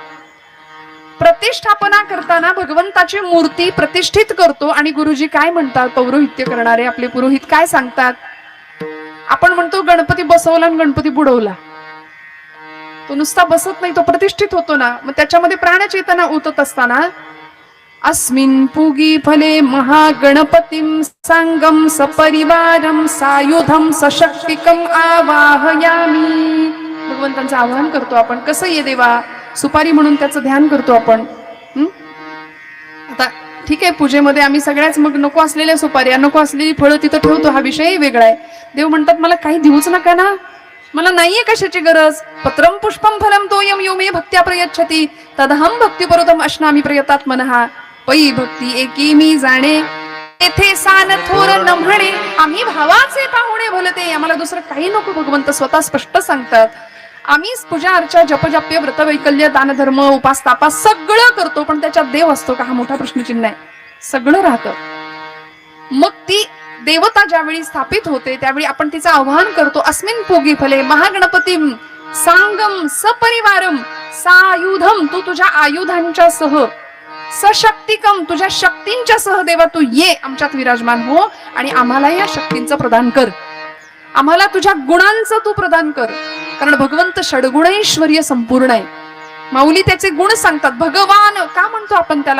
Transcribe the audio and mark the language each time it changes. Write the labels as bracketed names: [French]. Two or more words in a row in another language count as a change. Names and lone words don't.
[Marathi] प्रतिष्ठापना करताना भगवंताची मूर्ती प्रतिष्ठित करतो. आणि गुरुजी काय म्हणतात, पौरोहित्य करणारे आपले पुरोहित काय सांगतात? आपण म्हणतो गणपती बसवला आणि गणपती बुडवला. तो नुसता बसत नाही, तो प्रतिष्ठित होतो ना. मग त्याच्यामध्ये प्राणचेतना उतत असताना [Sanskrit] अस्मिन् पुगी फले महागणपतीं सांगम सपरिवारम सायुधम सशक्तिकम आवाहयामी. [Marathi] भगवंतांचं आवाहन करतो आपण. कसं ये देवा, सुपारी म्हणून त्याचं ध्यान करतो आपण. आता ठीक आहे, पूजेमध्ये आम्ही सगळ्याच मग नको असलेल्या सुपाऱ्या, नको असलेली फळं तिथं ठेवतो, हा विषयही वेगळा आहे. देव म्हणतात मला काही देऊच नका ना, मला नाहीये कशाची गरज. [Sanskrit] पत्रम पुष्पम फलम तोयम यो मे भक्त्या प्रयच्छति तदहम भक्तिपरोधम अश्नामी प्रयतात्मनः. [Marathi] पै भक्ती एकी मी जाणे येथे सान थोर न म्हणे. आम्ही भावाचे पाहुणे भलते, आम्हाला दुसरं काही नको. भगवंत स्वतः स्पष्ट सांगतात. आम्ही पूजा अर्चा जपजाप्य व्रत वैकल्य दानधर्म उपास तापास सगळं करतो, पण त्याच्यात देव असतो का, हा मोठा प्रश्नचिन्ह आहे. सगळं राहतं. मग ती देवता ज्यावेळी स्थापित होते त्यावेळी आपण तिचं आवाहन करतो. [Sanskrit] अस्मिन् पुगी फले महागणपतीं सांगम सपरिवारम सायुधम. [Marathi] तू तुझ्या आयुधांच्या सह, सशक्तिकम तुझ्या शक्तींच्या सह देवा तू ये, आमच्यात विराजमान हो, आणि आम्हाला या शक्तींचं प्रदान कर. आम्हाला तुझ्या गुणांचं तू प्रदान कर. कारण भगवंत षडगुणैश्वर्य संपूर्ण आहे. माऊली त्याचे गुण सांगतात. भगवान का म्हणतो आपण त्याला?